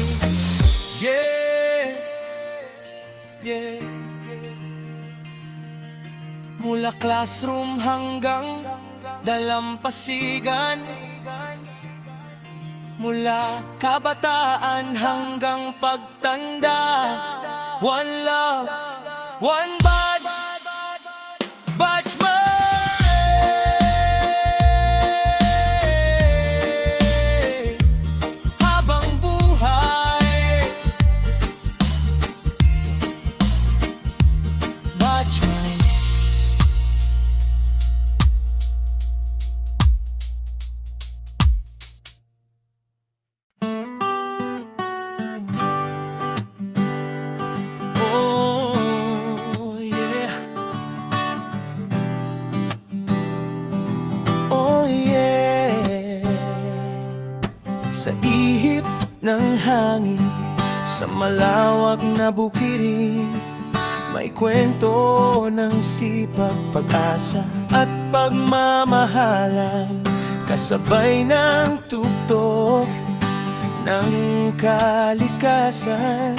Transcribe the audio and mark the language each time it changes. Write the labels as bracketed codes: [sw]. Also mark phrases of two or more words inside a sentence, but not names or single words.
[en] Yeah, yeah. [tl] Mula classroom hanggang dalampasigan, mula kabataan hanggang pagtanda, [en] one love, one bad, [tl] Batchmay, habang buhay. Batchmay. [en] Oh, yeah. Oh, yeah. [tl] Sa ihip ng hangin, sa malawak na bukirin, may kwento ng sipag, pag-asa at pagmamahalan, kasabay ng tugtog ng kalikasan.